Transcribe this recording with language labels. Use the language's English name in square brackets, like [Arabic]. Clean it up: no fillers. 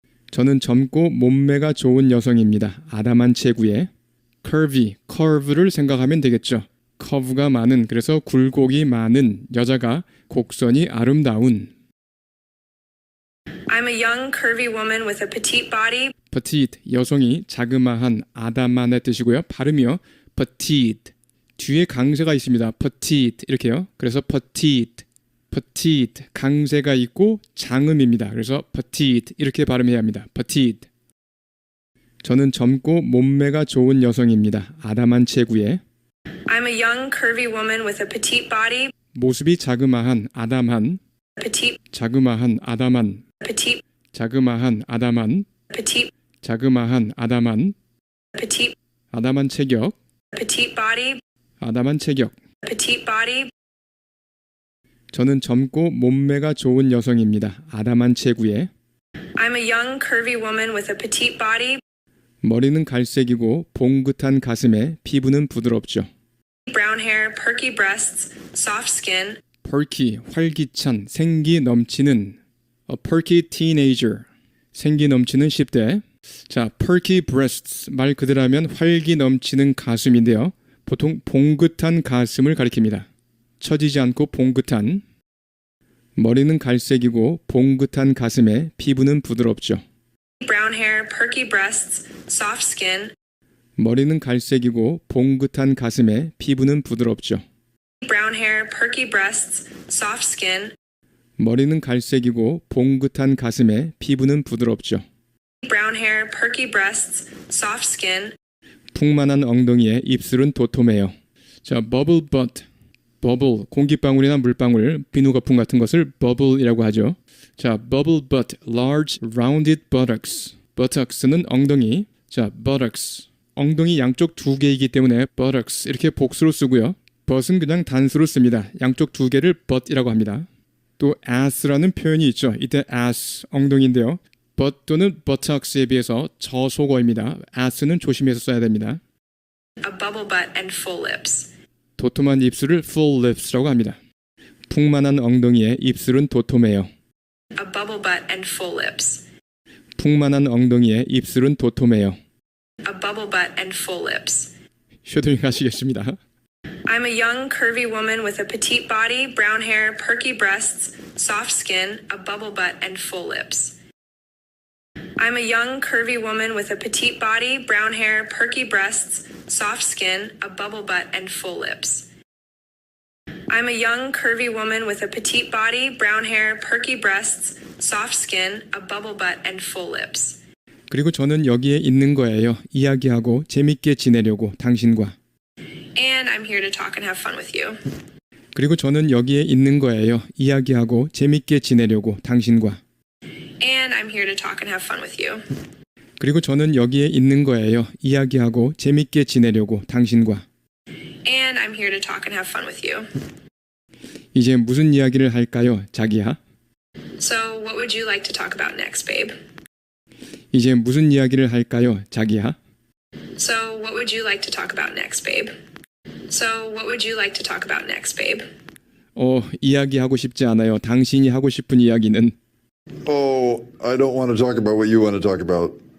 [Korean] 저는 젊고 몸매가 좋은 여성입니다. 아담한 체구에 curvy, curve를 생각하면 되겠죠. 커브가 많은, 그래서 굴곡이 많은 여자가 곡선이 아름다운 [English] I'm a young, curvy woman with a petite body, [Korean] petite, 여성이 자그마한, 아담한의 뜻이고요. 발음이요. petite. 뒤에 강세가 있습니다. petite 이렇게요. 그래서 petite, petite, 강세가 있고 장음입니다. 그래서 petite 이렇게 발음해야 합니다. [English] petite. [Korean] 저는 젊고 몸매가 좋은 여성입니다. 아담한 체구에 [English] I'm a young, curvy woman with a petite body, [Korean] 모습이 자그마한, 아담한, [English] petite, [Korean] 자그마한, 아담한, [English] petite, [Korean] 자그마한, 아담한, [English] petite, [Korean] 자그마한, 아담한, [English] petite, [Korean] 아담한 체격, [English] petite body, [Korean] 아담한 체격. [English] petite body. [Korean] 저는 젊고 몸매가 좋은 여성입니다. 아담한 체구에 [English] I'm a young, curvy woman with a petite body, [Korean] 머리는 갈색이고 봉긋한 가슴에 피부는 부드럽죠. [English] brown hair, perky breasts, soft skin, perky, [Korean] 활기찬, 생기 넘치는 [English] a perky teenager, [Korean] 생기 넘치는 10대. 자, [English] perky breasts [Korean] 말 그대로 하면 활기 넘치는 가슴인데요. 보통 봉긋한 가슴을 가리킵니다. 처지지 않고 봉긋한. 머리는 갈색이고 봉긋한 가슴에 피부는 부드럽죠. [English] Brown hair, perky breasts, soft skin. [Korean] 머리는 갈색이고 봉긋한 가슴에 피부는 부드럽죠. [English] Brown hair, perky breasts, soft skin. [Korean] 머리는 갈색이고 봉긋한 가슴에 피부는 부드럽죠. [English] Brown hair, perky breasts, soft skin. [Korean] 풍만한 엉덩이에 입술은 도톰해요. 자, bubble butt. bubble, 공기방울이나 물방울, 비누거품 같은 것을 bubble이라고 하죠. [English] 자, bubble butt, large rounded buttocks. [Korean] buttocks는 엉덩이. [English] 자, buttocks. [Korean] 엉덩이 양쪽 두 개이기 때문에 buttocks 이렇게 복수로 쓰고요. butt은 그냥 단수로 씁니다. 양쪽 두 개를 butt이라고 합니다. 또 ass라는 표현이 있죠. 이때 ass, 엉덩이인데요. butt 또는 buttocks에 비해서 저속어입니다. ass는 조심해서 써야 됩니다. [English] A bubble butt and full lips. [Korean] 도톰한 입술을 [English] full lips [Korean] 라고 합니다. 풍만한 엉덩이에 입술은 도톰해요. [English] A bubble butt and full lips. [Korean] 풍만한 엉덩이에 입술은 도톰해요. [English] A bubble butt and full lips. [Korean] 셔도잉 하시겠습니다. [English] I'm a young, curvy woman with a petite body, brown hair, perky breasts, soft skin, a bubble butt, and full lips. I'm a young, curvy woman with a petite body, brown hair, perky breasts, soft skin, a bubble butt, and full lips. I'm a young, curvy woman with a petite body, brown hair, perky breasts, soft skin, a bubble butt, and full lips. [Korean] 그리고 저는 여기에 있는 거예요. 이야기하고 재밌게 지내려고 당신과. [English] And I'm here to talk and have fun with you. [Korean] 그리고 저는 여기에 있는 거예요. 이야기하고 재밌게 지내려고 당신과. [English] And I'm here to talk and have fun with you. [Korean] 그리고 저는 여기에 있는 거예요. 이야기하고 재밌게 지내려고 당신과. [English] And I'm here to talk and have fun with you. [Korean] 이제 무슨 이야기를 할까요, 자기야? [English] So, what would you like to talk about next, babe? [Korean] 이제 무슨 이야기를 할까요, 자기야? [English] So, what would you like to talk about next, babe? So, what would you like to talk about next, babe? [Korean] 이야기하고 싶지 않아요. 당신이 하고 싶은 이야기는. [English] Oh, I don't want to talk about what you want to talk about.